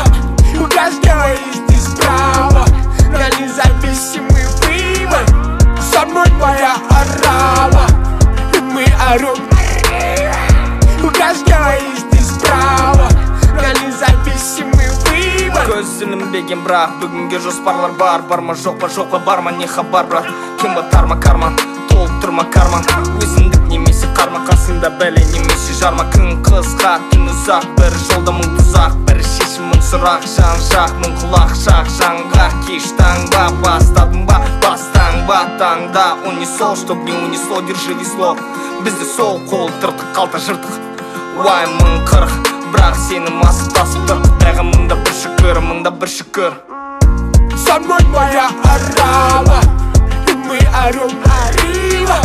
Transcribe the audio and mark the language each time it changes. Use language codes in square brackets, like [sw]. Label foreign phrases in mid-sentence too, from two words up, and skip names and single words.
[ru] У каждого есть здесь право на независимый выбор. Со мной твоя орава, и мы орем арива. У каждого есть здесь право на независимый выбор. [kk] Көз ілінбеген бірақ бүгінге жоспарлар бар. Барма жоқ па барма не хабар брат. Кем батарма карман, толтырма карман. Өзіндік немесе қарма, қасында бәле немесе жарма. Күн қысқа, түн ұзақ, бір жолда мың тұзақ. Бір шешім мың сұрақ, жан жақ, мың құлақ шақ. Жанға кеш таңба, бастадың ба, бастан ба таңда. [ru] Унесол, чтоб не унесло, держи весло. [kk] Бізде сол қол тыртық, қалта жыртық. Уай мың қырық, бірақ сені масып тасып тұр. Құдайға мыңда бір шүкір. [ru] Со мной твоя орава, и мы орем арива.